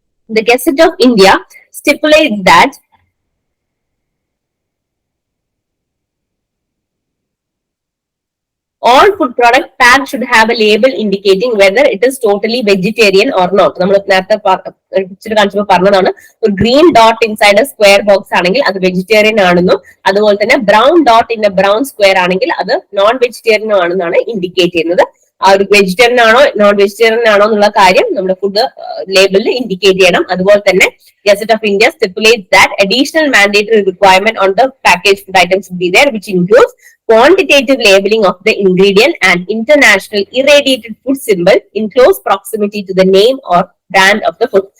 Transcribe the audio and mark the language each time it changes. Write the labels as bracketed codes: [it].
[en] The Gazette of India stipulates that all food product packed should have a label indicating whether it is totally vegetarian or not. [ml] നമ്മൾ നേരത്തെ കാണിച്ചപ്പോൾ പറഞ്ഞതാണ്, ഒരു [en] green dot inside a square box [ml] ആണെങ്കിൽ അത് vegetarian ആണെന്നും, അതുപോലെ തന്നെ [en] brown dot in a brown square [ml] ആണെങ്കിൽ അത് നോൺ വെജിറ്റേറിയൻ ആണെന്നാണ് ഇൻഡിക്കേറ്റ് ചെയ്യുന്നത്. ആ ഒരു വെജിറ്റേറിയൻ ആണോ നോൺ വെജിറ്റേറിയൻ ആണോ എന്നുള്ള കാര്യം നമ്മുടെ ഫുഡ് ലേബിളിൽ ഇൻഡിക്കേറ്റ് ചെയ്യണം. അതുപോലെ തന്നെ [en] Gazette of India stipulates that additional mandatory requirement on the packaged food items should be there, which includes quantitative labeling of the ingredient and international irradiated food symbol in close proximity to the name or brand of the food.